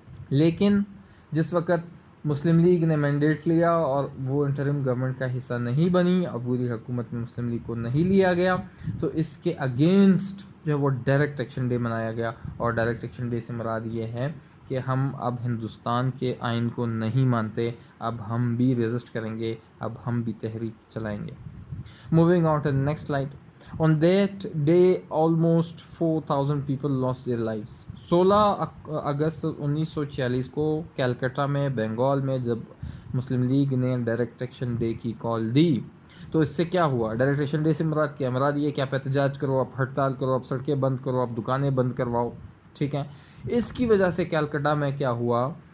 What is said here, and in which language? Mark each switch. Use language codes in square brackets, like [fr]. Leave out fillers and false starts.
[ur] لیکن جس وقت مسلم لیگ نے مینڈیٹ لیا اور وہ انٹرم گورنمنٹ کا حصہ نہیں بنی، عبوری حکومت میں مسلم لیگ کو نہیں لیا گیا، تو اس کے اگینسٹ جو ہے وہ ڈائریکٹ ایکشن ڈے منایا گیا۔ اور ڈائریکٹ ایکشن ڈے سے مراد یہ ہے کہ ہم اب ہندوستان کے آئین کو نہیں مانتے، اب ہم بھی ریزسٹ کریں گے، اب ہم بھی تحریک چلائیں گے۔ [en] Moving on to the next slide. On that day, almost 4,000 people lost their lives. [ur] 16 اگست 1946 کو کلکتہ میں، بنگال میں، جب مسلم لیگ نے ڈائریکٹ ایکشن ڈے کی کال دی تو اس سے کیا ہوا؟ ڈائریکٹ ایکشن ڈے سے مراد کیا؟ مراد یہ کہ آپ احتجاج کرو، آپ ہڑتال کرو، آپ سڑکیں بند کرو، آپ دکانیں بند کرواؤ، ٹھیک ہے۔ اس کی وجہ سے کلکتہ میں کیا ہوا